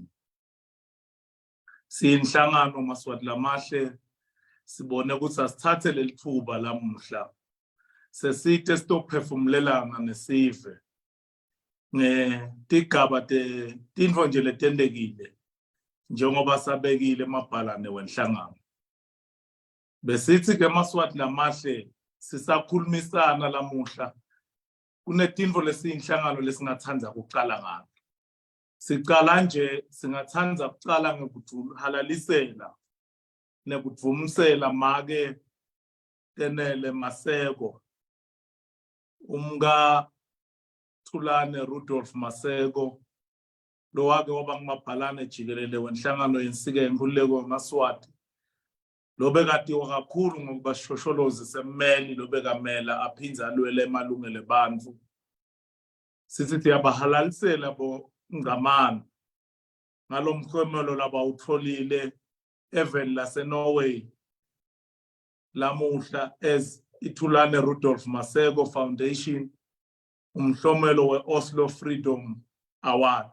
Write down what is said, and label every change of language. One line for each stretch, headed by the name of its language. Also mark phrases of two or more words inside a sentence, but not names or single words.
Swati: Siyinhlangano Maswati lamahle sibone ukuthi asithathe leli thuba lamuhla sesithe sitophefumulelana nesive tigaba tintfo nje letendekile njengoba sabekile emabhalane wenhlangano. Besithi ke Maswati lamahle sisakhulumisana lamuhla kunetintfo lesiyinhlangano lesingathanda ukuqala ngazo. Sicala nje singathanda ukuqala ngekuhalalisela nekudvumisela make tenele Maseko umka Thulane Rudolph Maseko lo wake waba ngumabhalane jikelele wenhlangano yensika yenkululeko yeMaswati lo bekatiwa kakhulu ngokuba shosholozi semmeli lo bekamela aphindze alwele emalungelo ebantfu. Sithi yabahalalisela bo ngamani ngalomkhomelo labawutholile even lase-Norway lamuhla as iThulane Rudolph Maseko Foundation umhlomelo we-Oslo Freedom Award.